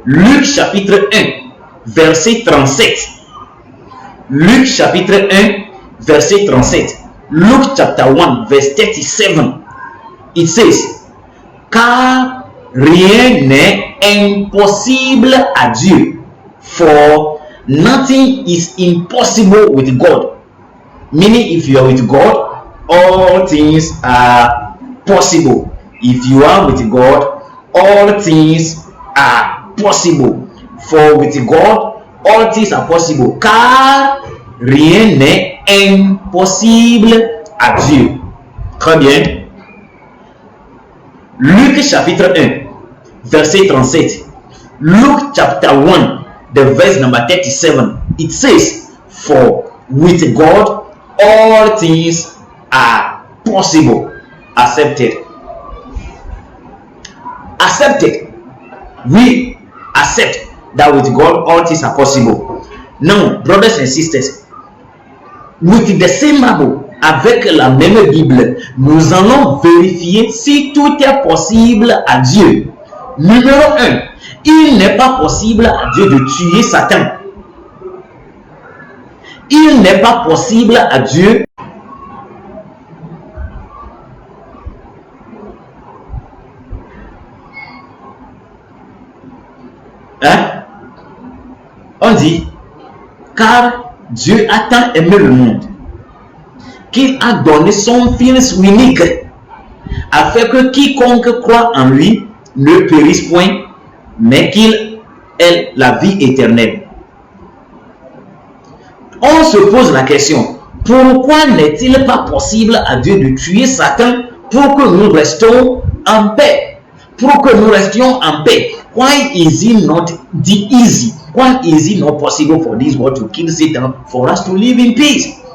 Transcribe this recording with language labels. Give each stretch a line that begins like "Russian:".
French: Luc chapitre 1, verset 37. Luc chapitre 1, verset 37.
English: Luke chapter 1, verse 37. It says,
French: car rien n'est impossible à Dieu.
English: For nothing is impossible with God. Meaning, if you are with God, all things are possible. If you are with God, all things are possible. For with God, all things are possible.
French: Car rien n'est impossible à Dieu. Très bien. Luc chapitre 1, verset 37.
English: Luke chapter 1, the verse number 37. It says, for with God, all things are possible. Accepted. Accepted. We accept that with God all things are possible. Now, brothers and sisters, with the same Bible,
French: avec la même Bible, nous allons vérifier si tout est possible à Dieu. Numéro 1, il n'est pas possible à Dieu de tuer Satan. Il n'est pas possible à Dieu on dit, car Dieu a tant aimé le monde qu'il a donné son Fils unique, afin que quiconque croit en lui ne périsse point, mais qu'il ait la vie éternelle. On se pose la question, pourquoi n'est-il pas possible à Dieu de tuer Satan pour que nous restions en paix? Pour que nous restions en paix.
English: Why is it not easy? Why is it not possible for this world to kill Satan for us to live in peace?